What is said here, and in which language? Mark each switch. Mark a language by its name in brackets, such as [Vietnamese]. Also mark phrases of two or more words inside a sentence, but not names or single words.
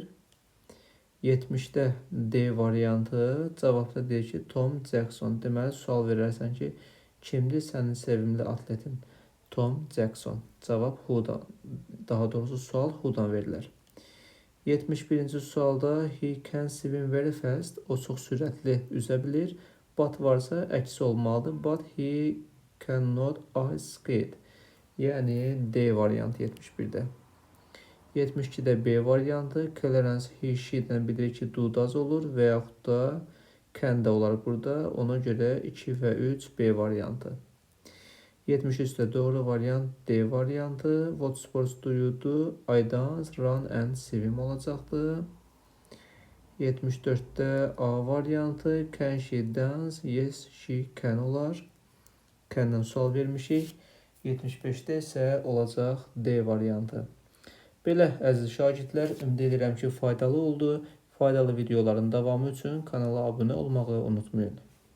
[Azerbaijani] 70-də D variantı, cavabda deyir ki, Tom Jackson. Deməli, sual verərsən ki, kimdir sənin sevimli atletin? Tom Jackson. Cavab who'dan. Daha doğrusu sual who'dan verilər. [English] 71-ci sualda he can swim very fast. [Azerbaijani] O çox sürətli üzə bilir. But varsa əksi olmalıdır. [English] But he cannot ice skate. [Azerbaijani] Yəni D variantı 71-də. 72-də B variantı. Clarence he, she'dən bilir ki, [English] do, does [Azerbaijani] olur və yaxud da can də olar burada. Ona görə 2 və 3 B variantı. 73-də doğru variant D variantı. [English] What sports do you do? I dance, run and swim olacaqdır. [Azerbaijani] 74-də A variantı. [English] Can she dance? Yes, she can olar. [Azerbaijani] Can'dan sual vermişik. 75-də isə olacaq D variantı. Belə, əziz şagirdlər, ümid edirəm ki, faydalı oldu. Faydalı videoların davamı üçün kanala abunə olmağı unutmayın.